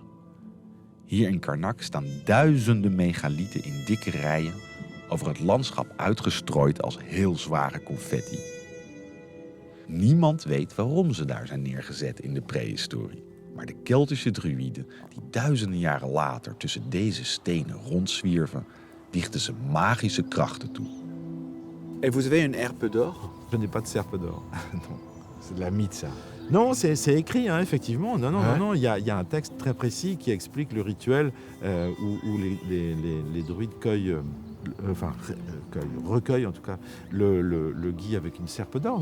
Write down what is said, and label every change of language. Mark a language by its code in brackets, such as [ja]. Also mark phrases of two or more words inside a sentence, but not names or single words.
[nl] Hier in Karnak staan duizenden megalieten in dikke rijen over het landschap uitgestrooid als heel zware confetti. Niemand weet waarom ze daar zijn neergezet in de prehistorie. Maar de Keltische druïden, die duizenden jaren later tussen deze stenen rondzwierven, dichten ze magische krachten toe. [fr] Et vous avez une herpe d'or? Je n'ai pas de serpe d'or. Non, c'est de la mythe, ça. Non, c'est écrit, hein, effectivement. Non. Il y a un texte très précis qui explique le rituel où les druides recueillent en tout cas le gui avec une serpe d'or.